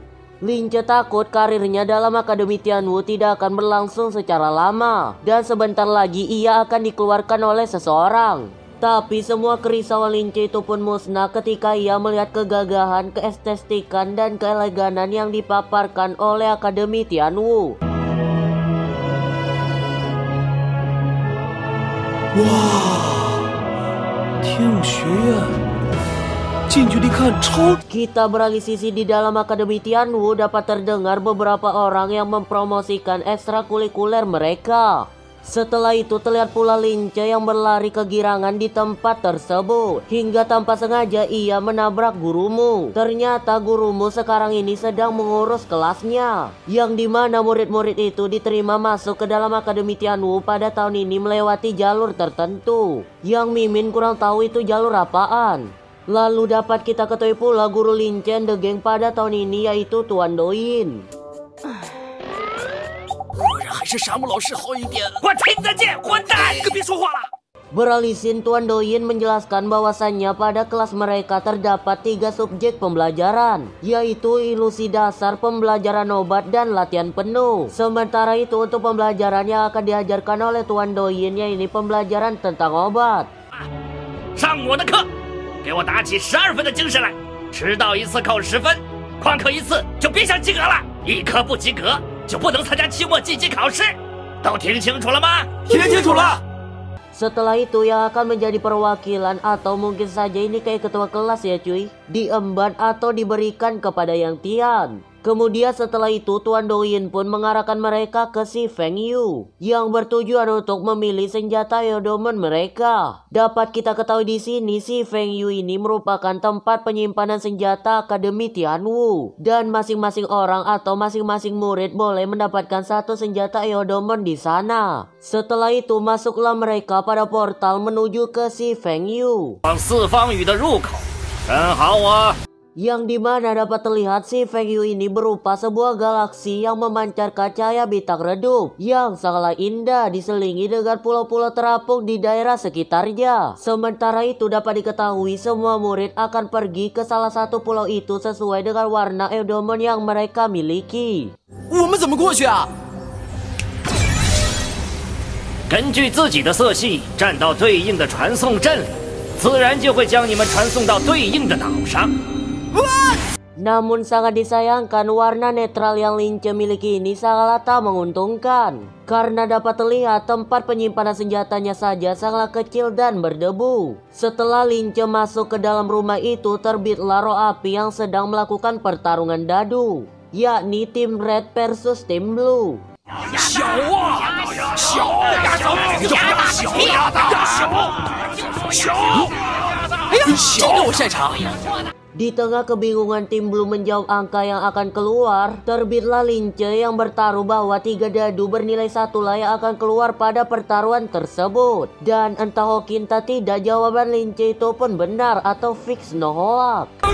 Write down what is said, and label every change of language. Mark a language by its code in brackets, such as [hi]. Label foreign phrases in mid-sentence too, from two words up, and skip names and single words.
[id] Lince takut karirnya dalam Akademi Tianwu tidak akan berlangsung secara lama dan sebentar lagi ia akan dikeluarkan oleh seseorang. Tapi semua kerisauan Lince itu pun musnah ketika ia melihat kegagahan, keestetikan dan keeleganan yang dipaparkan oleh Akademi Tianwu. [zh] 哇，天武学院，近距离看超。 [id] Kita beralih sisi di dalam Akademi Tianwu dapat terdengar beberapa orang yang mempromosikan ekstrakurikuler mereka. Setelah itu terlihat pula Lince yang berlari kegirangan di tempat tersebut. Hingga tanpa sengaja ia menabrak gurumu. Ternyata gurumu sekarang ini sedang mengurus kelasnya. Yang dimana murid-murid itu diterima masuk ke dalam Akademi Tianwu pada tahun ini melewati jalur tertentu. Yang Mimin kurang tahu itu jalur apaan. Lalu dapat kita ketahui pula guru Lince and the Gang pada tahun ini yaitu Tuan Doin. [zh] 还是山姆老师好一点。我听得见，混蛋，可别说话了。 [id] Beralih scene, Tuan Doin menjelaskan bahwasannya pada kelas mereka terdapat 3 subjek pembelajaran, yaitu ilusi dasar, pembelajaran obat, dan latihan penuh. Sementara itu untuk pembelajaran yang akan diajarkan oleh Tuan Doin yaitu pembelajaran tentang obat. [zh] 上我的课， 给我打起12分的精神来！迟到一次扣10分，旷课一次就别想及格了，一科不及格就不能参加期末季级考试，都听清楚了吗？听清楚了。 [id] Setelah itu yang akan menjadi perwakilan atau mungkin saja ini kayak ketua kelas ya cuy, diemban atau diberikan kepada Yang Tian. Kemudian setelah itu Tuan Douyin pun mengarahkan mereka ke si Feng Yu yang bertujuan untuk memilih senjata Eodomon mereka. Dapat kita ketahui di sini si Feng Yu ini merupakan tempat penyimpanan senjata Akademi Tianwu dan masing-masing orang atau masing-masing murid boleh mendapatkan satu senjata Eodomon di sana. Setelah itu masuklah mereka pada portal menuju ke si Feng Yu. [zh] 往四方宇的入口，真好啊！ [id] Yang dimana dapat terlihat si Feng Yu ini berupa sebuah galaksi yang memancarkan cahaya bintang redup yang sangatlah indah diselingi dengan pulau-pulau terapung di daerah sekitarnya. Sementara itu dapat diketahui semua murid akan pergi ke salah satu pulau itu sesuai dengan warna Eodomon yang mereka miliki. [zh] 我们怎么过去啊？根据自己的色系站到对应的传送阵里，自然就会将你们传送到对应的岛上。 [id] Namun sangat disayangkan warna netral yang Lince miliki ini sangatlah tak menguntungkan. Karena dapat terlihat tempat penyimpanan senjatanya saja sangatlah kecil dan berdebu. Setelah Lince masuk ke dalam rumah itu terbitlah roh api yang sedang melakukan pertarungan dadu. Yakni tim Red versus tim Blue. [zh] 小啊，小，哎呀，这个我擅长。 [id] Di tengah kebingungan tim Blue menjawab angka yang akan keluar, terbitlah Lince yang bertaruh bahwa 3 dadu bernilai 1 lah yang akan keluar pada pertaruhan tersebut. Dan entah hokinta tidak, jawaban Lince itu pun benar atau [en] fix no hoax.